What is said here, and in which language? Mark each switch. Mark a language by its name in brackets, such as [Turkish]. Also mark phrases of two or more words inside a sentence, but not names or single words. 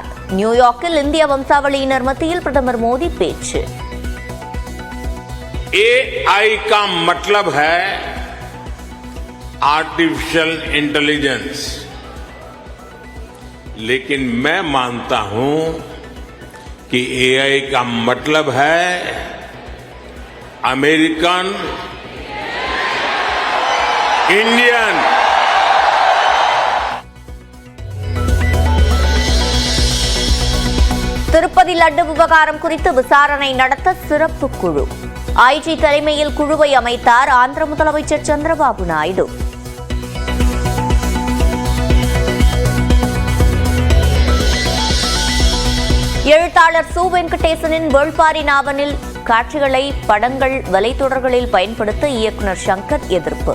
[Tamil] நியூயார்க்கில் இந்திய வம்சாவளியினர் மத்தியில் பிரதமர் மோடி பேச்சு. [Hindi] AI का मतलब है [English] artificial intelligence, [Hindi] लेकिन मैं मानता हूं कि AI का मतलब है [English] American Indian. [Tamil] திருப்பதி லட்டு விவகாரம் குறித்து விசாரணை நடத்த சிறப்பு குழு. IG தலைமையில் குழுவை அமைத்தார் ஆந்திர முதலமைச்சர் சந்திரபாபு நாயுடு. எழுத்தாளர் சு வெங்கடேசனின் வேள்பாரி நாவலில் காட்சிகளை படங்கள் வலைத்தொடர்களில் பயன்படுத்த இயக்குநர் சங்கர் எதிர்ப்பு.